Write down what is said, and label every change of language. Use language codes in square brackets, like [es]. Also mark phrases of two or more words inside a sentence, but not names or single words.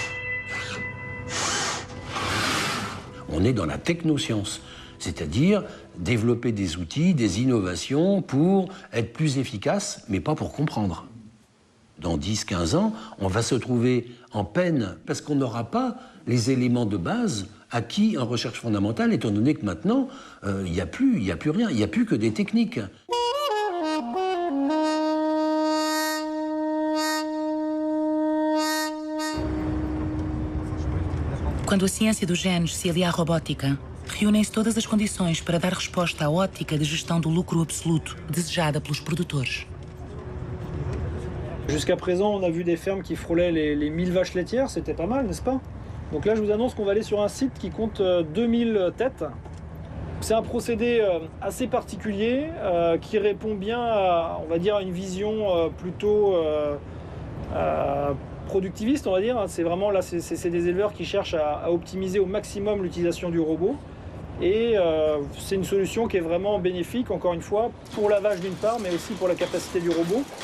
[fr] On est dans la technoscience, c'est-à-dire développer des outils, des innovations pour être plus efficace, mais pas pour comprendre. Dans 10-15 ans, on va se trouver en peine parce qu'on n'aura pas les éléments de base acquis en recherche fondamentale, étant donné que maintenant, il n'y a plus rien, il n'y a plus que des techniques. [pt] Quando a ciência dos genes se alia à robótica, reúnem-se todas as condições para dar resposta à ótica de gestão do lucro absoluto desejada pelos produtores. [fr] Jusqu'à présent, on a vu des fermes qui frôlaient les 1000 vaches laitières, c'était pas mal, n'est-ce pas? Donc là, je vous annonce qu'on va aller sur un site qui compte 2000 têtes. C'est un procédé assez particulier qui répond bien à, on va dire, à une vision plutôt productiviste, on va dire. C'est vraiment là, c'est des éleveurs qui cherchent à optimiser au maximum l'utilisation du robot. Et c'est une solution qui est vraiment bénéfique, encore une fois, pour la vache d'une part, mais aussi pour la capacité du robot.